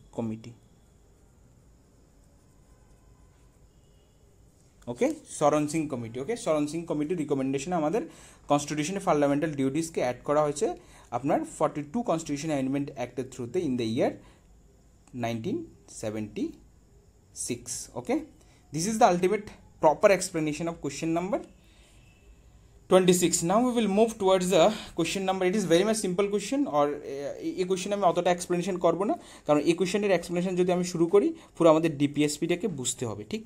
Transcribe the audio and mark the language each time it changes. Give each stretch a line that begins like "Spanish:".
Bangla: Committee, ওকে, শরণ Singh committee, ওকে, শরণ সিং কমিটির রিকমেন্ডেশনে আমাদের কনস্টিটিউশনে ফান্ডামেন্টাল ডিউটিসকে অ্যাড করা হয়েছে আপনার 42 কনস্টিটিউশন অ্যামেন্ডমেন্ট অ্যাক্টের থ্রুতে
English: In the year 1976. Okay, this is the ultimate proper explanation of question number 26. Now we will move towards the question number. It is very much simple question, or
Bangla: এই question আমি অতটা explanation করবো না, কারণ এই কোশ্চেনের explanation যদি আমি শুরু করি পুরো আমাদের ডিপিএসপিটাকে বুঝতে হবে, ঠিক।